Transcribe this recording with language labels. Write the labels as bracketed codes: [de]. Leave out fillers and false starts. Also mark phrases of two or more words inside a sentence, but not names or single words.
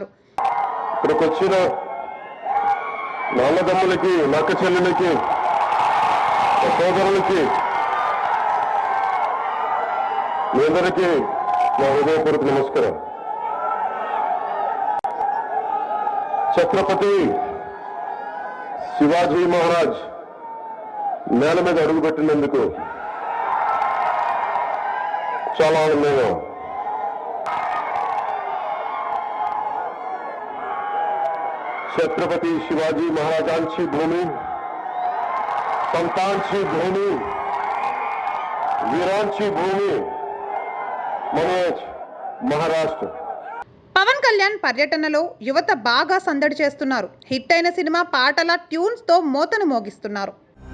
[te] ఇక్కడికి వచ్చిన నాన్నదమ్ములకి, నక్క చెల్లెలకి, సోదరులకి మీ అందరికీ నా హృదయపూర్వక నమస్కారం. ఛత్రపతి శివాజీ మహారాజ్ నేల మీద అడుగుపెట్టినందుకు చాలా ఆనందంగా. [mr] छत्रपती शिवाजी महाराजांची भूमी, संतांची भूमी, वीरांची भूमी म्हणजेच महाराष्ट्र. [te] పవన్ కళ్యాణ్ పర్యటనలో యువత బాగా సందడి చేస్తున్నారు. హిట్ అయిన సినిమా పాటల ట్యూన్స్ తో మోతను మోగిస్తున్నారు.